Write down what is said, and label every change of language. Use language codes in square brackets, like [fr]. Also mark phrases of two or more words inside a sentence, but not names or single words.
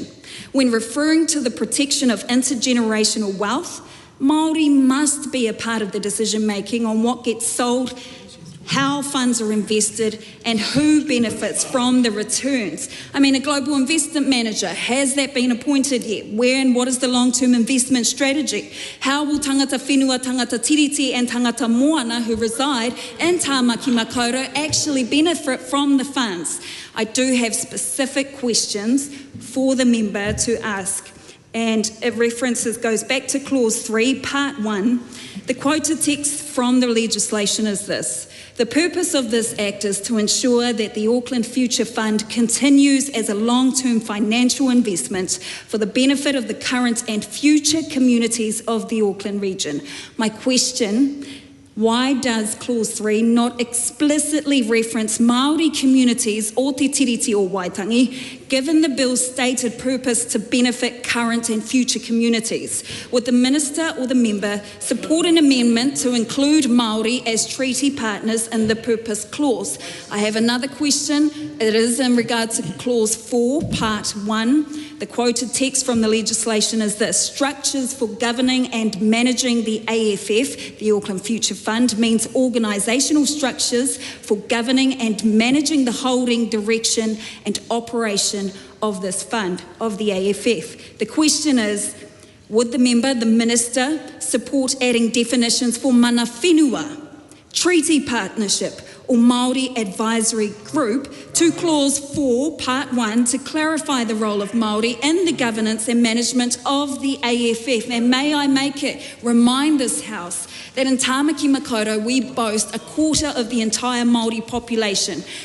[en] When referring to the protection of intergenerational wealth, Māori must be a part of the decision-making on what gets sold, how funds are invested and who benefits from the returns. I mean, a global investment manager, has that been appointed yet? Where and what is the long-term investment strategy? How will [mi] tangata whenua, tangata tiriti [en] and [mi] tangata moana [en] who reside in Tāmaki Makaurau actually benefit from the funds? I do have specific questions for the member to ask. And it goes back to Clause 3, Part 1. The quoted text from the legislation is this: The purpose of this Act is to ensure that the Auckland Future Fund continues as a long-term financial investment for the benefit of the current and future communities of the Auckland region. My question: why does Clause 3 not explicitly reference Māori communities [mi] o te tiriti o Waitangi, [en] given the bill's stated purpose to benefit current and future communities? Would the Minister or the member support an amendment to include Māori as treaty partners in the purpose clause? I have another question. It is in regard to Clause 4, Part 1. The quoted text from the legislation is this: structures for governing and managing the AFF, the Auckland Future Fund, means organisational structures for governing and managing the holding, direction and operation of this fund, of the AFF. The question is, would the member, the Minister, support adding definitions for [mi] mana whenua, [en] treaty partnership or Māori advisory group to Clause 4, Part 1 to clarify the role of Māori in the governance and management of the AFF? And may I remind this House that in Tāmaki Makaurau we boast a quarter of the entire Māori population.